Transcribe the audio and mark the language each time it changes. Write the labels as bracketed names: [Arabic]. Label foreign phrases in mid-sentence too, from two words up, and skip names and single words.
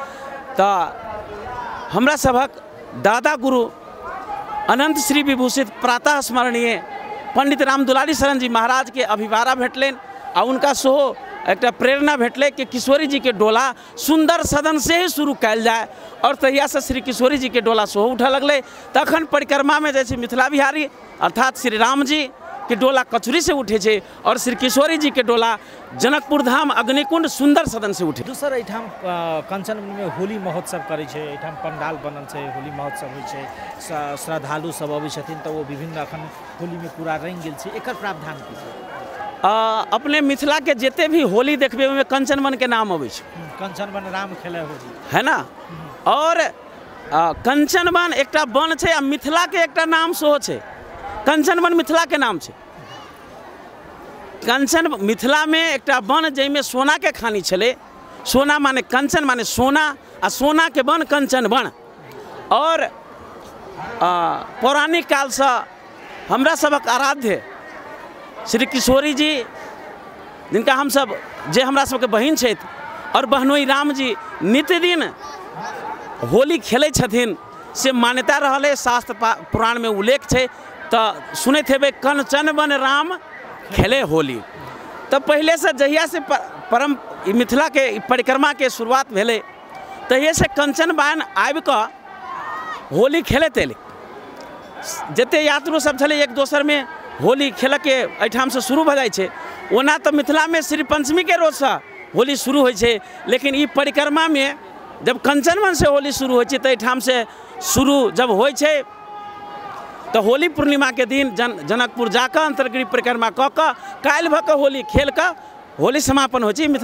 [Maithili] तो हमरा सभक दादा गुरु अनंत श्री विभूषित प्रातः स्मरणीय पंडित राम दुलारी शरण जी महाराज के अभिवारा भेटलें आ उनका सेहो एक प्रेरणा भेटले कि किशोरी जी के डोला सुंदर सदन से ही शुरू कैल जाए और तहिया से श्री किशोरी जी के डोला सेहो उठे लगले। तखन परिक्रमा में जैसे मिथिला बिहारी अर्थात श्री राम जी के डोला कचुरी से उठे छे और श्री किशोरी जी के डोला जनकपुर धाम अग्निकुंड सुंदर सदन से उठे। दूसर एठाम कंचन में होली महोत्सव करे छे, एठाम पंडाल बनल छे, होली महोत्सव होइ छे, श्रद्धालु सब अबै छथिन तो वो विभिन्न अखन होली में पूरा रंग गेल छे, एकर प्रावधान की छे? अपने मिथिला के जेते भी होली देखबे में कंचन वन के नाम अबै छे। कंचन वन राम खेले होली है ना। और कंचन वन एकटा वन छे आ मिथिला के एकटा नाम सेहो छे। कंचन वन मिथिला के नाम छे। कंचन मिथिला में एकटा वन जैमे सोना के खानी छले। सोना माने कंचन माने सोना आ सोना के वन कंचन वन। और पौराणिक काल से हमरा सबक आराध्य श्री किशोरी जी जिनका हम सब जे हमरा सबके बहिन छथि और बहनोई राम जी नित्य दिन होली खेलै छथिन से मान्यता रहले। शास्त्र पुराण में उल्लेख छे तो सुनैत हेबै कंचन वन राम खेले होली। तो पहले से जहिया से परम मिथिला के परिक्रमा के शुरुआत भेले तहिए से कंचन वन आबि कऽ होली खेलैत एलै। जते यात्रु सब छले एक दोसर में होली खेल के एठाम से शुरू भ जाए छे। ओना तो मिथिला में श्री पंचमी के रोज से होली शुरू होइ छे, लेकिन ई परिक्रमा में जब कंचनवन से होली शुरू होइ छे तो एठाम से शुरू जब होइ छे तो होली पूर्णिमा के दिन जनकपुर जाकर अंतर्गृह परिक्रमा कऽ कऽ काल्हि भऽ कऽ होली खेल कऽ होली समापन होइ छे।